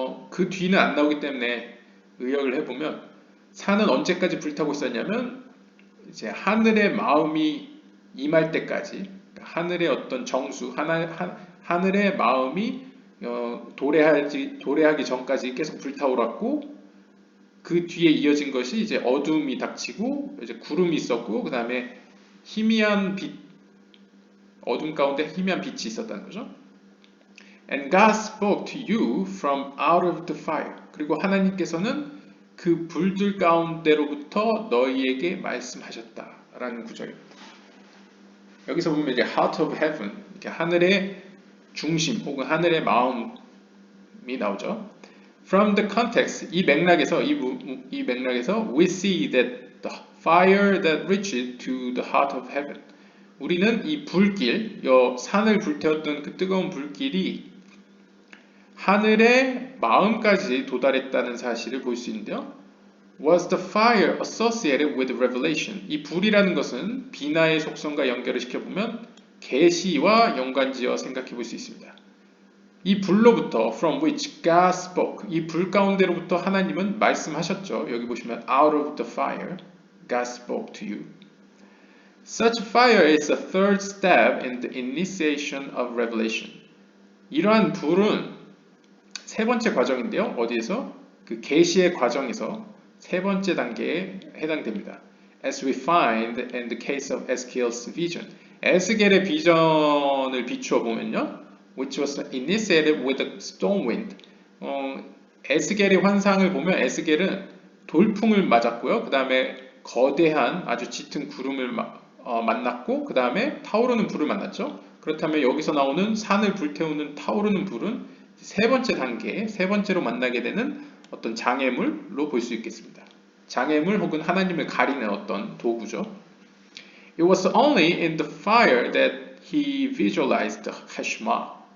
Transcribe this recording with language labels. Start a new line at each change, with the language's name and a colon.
Korean: 그 뒤는 안 나오기 때문에 의역을 해보면 산은 언제까지 불타고 있었냐면 이제 하늘의 마음이 임할 때까지, 하늘의 어떤 정수, 하늘의 마음이 도래하기 전까지 계속 불타올랐고 그 뒤에 이어진 것이 이제 어둠이 닥치고 이제 구름이 있었고 그 다음에 희미한 빛, 어둠 가운데 희미한 빛이 있었다는 거죠.
English: And God spoke to you from out of the fire.
Korean: 그리고 하나님께서는 그 불들 가운데로부터 너희에게 말씀하셨다라는 구절입니다. 여기서 보면 이제
English: heart of heaven,
Korean: 이렇게 하늘의 중심 혹은 하늘의 마음이 나오죠.
English: From the context,
Korean: 이 맥락에서
English: we see that the fire that reached to the heart of heaven.
Korean: 우리는 이 불길, 산을 불태웠던 그 뜨거운 불길이 하늘의 마음까지 도달했다는 사실을 볼 수 있는데요.
English: Was the fire associated with revelation?
Korean: 이 불이라는 것은 비나의 속성과 연결을 시켜보면 계시와 연관지어 생각해 볼 수 있습니다. 이 불로부터
English: from which God spoke,
Korean: 이 불 가운데로부터 하나님은 말씀하셨죠. 여기 보시면
English: out of the fire God spoke to you. Such fire is a third step in the initiation of revelation.
Korean: 이러한 불은 세 번째 과정인데요. 어디에서? 그 계시의 과정에서 세 번째 단계에 해당됩니다.
English: As we find in the case of Ezekiel's vision.
Korean: 에스겔의 비전을 비추어 보면요.
English: Which was initiated with a storm wind.
Korean: 에스겔의 환상을 보면 에스겔은 돌풍을 맞았고요. 그 다음에 거대한 아주 짙은 구름을 만났고 그 다음에 타오르는 불을 만났죠. 그렇다면 여기서 나오는 산을 불태우는 타오르는 불은 세 번째 단계, 세 번째로 만나게 되는 어떤 장애물로 볼 수 있겠습니다. 장애물 혹은 하나님을 가리는 어떤 도구죠.
English: It was only in the fire that he visualized the Heshma.